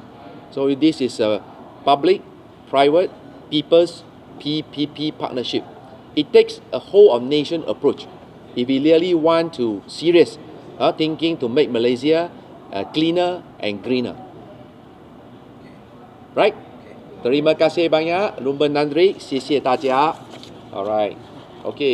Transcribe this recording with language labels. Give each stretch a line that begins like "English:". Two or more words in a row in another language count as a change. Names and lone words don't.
English: So this is a public, private, people's PPP partnership. It takes a whole of nation approach. If we really want to serious thinking to make Malaysia cleaner and greener. Right?
Malay: Terima kasih banyak.
English: Lumban Nandri,
Chinese: 谢谢大家.
English: Alright. Okay.